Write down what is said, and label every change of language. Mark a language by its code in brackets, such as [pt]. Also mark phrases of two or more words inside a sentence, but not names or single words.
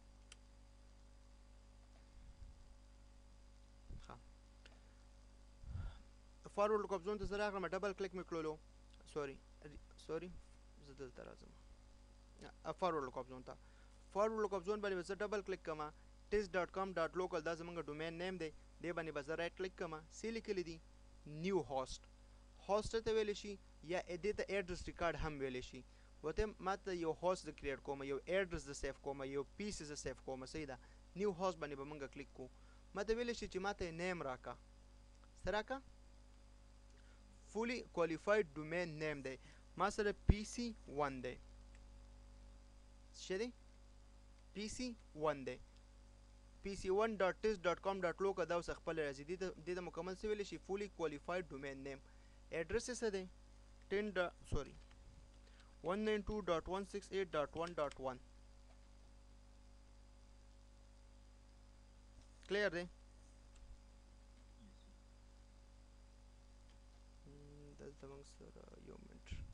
[en] forward lookup zone [ps] ته زه راغلم [en] double click [ps] مې کړلو سوري زه دلته راځم [en] forward lookup zone [ps] ته [en] forward lookup zone [ps] باندې به زه [en] double click [ps] کوم test.com.local دا زمونږ [en] domain name [ps] دی دې باندې به زه [en] right click [ps] کوم سی لیکلی دي [en] new host [ps] هوست ته ویلی شي یا دې ته [en] address record [ps] هم ویلی شي وته ما ته یو هوست د کریټ کوم یو ایډرس د سیف کوم یو پیس د سیف کوم صحیح ده [en] new host [ps] باندې به مونږ کلیک کوو ما ته ویلی شي چې ما ته نیم راکا سره راکا [en] fully qualified domain name [ps] دی ما سره PC1 دی څه دی PC1 دی PC1.test.com.local دا اوس خپل راځي دې د مکمل څه ویلی شي [en] fully qualified domain name [ps] ایډرس څه دی 192.168.1.1 کلیر دی دلته موږ سره یو منټ